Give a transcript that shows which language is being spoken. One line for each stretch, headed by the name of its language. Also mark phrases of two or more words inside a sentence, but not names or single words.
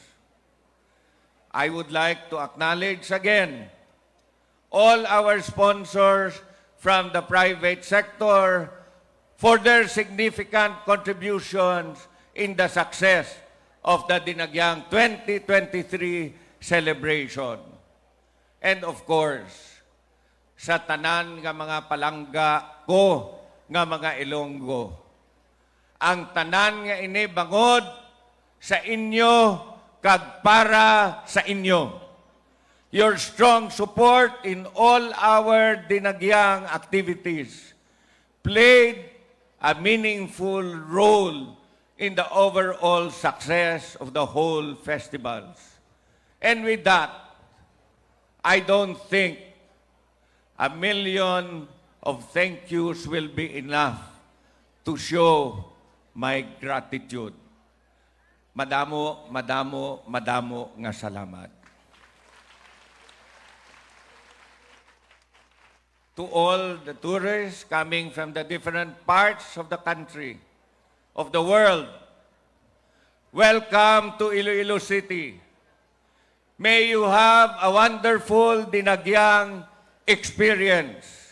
English: I would like to acknowledge again all our sponsors from the private sector for their significant contributions in the success of the Dinagyang 2023 celebration. And of course,
Hiligaynon: sa tanan nga mga palangga ko nga mga Ilonggo, ang tanan nga ini bangod sa inyo kag para sa inyo.
English: Your strong support in all our Dinagyang activities played a meaningful role in the overall success of the whole festivals. And with that, I don't think 1 million of thank yous will be enough to show my gratitude.
Hiligaynon: Madamo, madamo, madamo nga salamat.
English: To all the tourists coming from the different parts of the country, of the world, welcome to Iloilo City. May you have a wonderful Dinagyang experience.